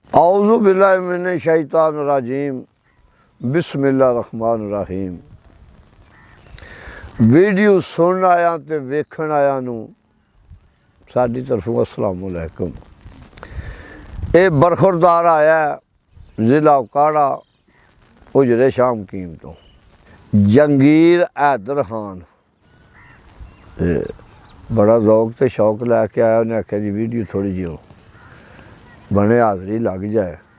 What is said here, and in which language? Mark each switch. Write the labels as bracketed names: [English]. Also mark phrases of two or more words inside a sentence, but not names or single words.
[Arabic] أعوذ بالله من الشيطان الرجيم بسم الله الرحمن الرحيم. [Punjabi] ویڈیو سن آیا تے ویکھن آیا نوں ساڈی طرفوں السلام علیکم. یہ برخوردار آیا ضلع کاڑا اجرے شام کیم تو جنگیر حیدر خان بڑا ذوق تے شوق لیکے آیا. انہیں آکھیا جی ویڈیو تھوڑی جی بنے حاضری لگ جائے